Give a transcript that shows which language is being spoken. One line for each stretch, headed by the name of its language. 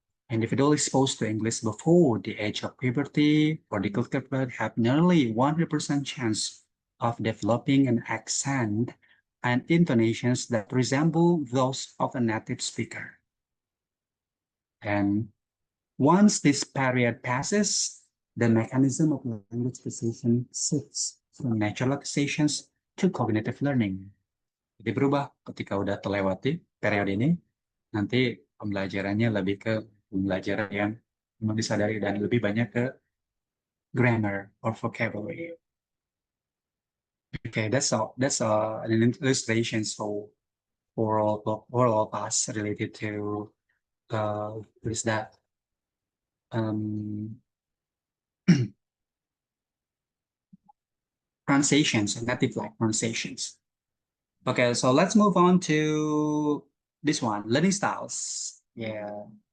English: Individuals exposed to English before the age of puberty or declared birth have nearly 100% chance of developing an accent and intonations that resemble those of a native speaker. And once this period passes, the mechanism of language acquisition shifts from natural acquisitions to cognitive learning.
Indonesian: Jadi berubah ketika udah terlewati periode ini, nanti pembelajarannya lebih ke pembelajaran yang memang disadari dan lebih banyak ke
English: grammar or vocabulary. Okay, that's all. That's an illustration for all class related to what is that? Pronunciations, native-like pronunciations. Okay, so let's move on to this one, learning styles. Yeah.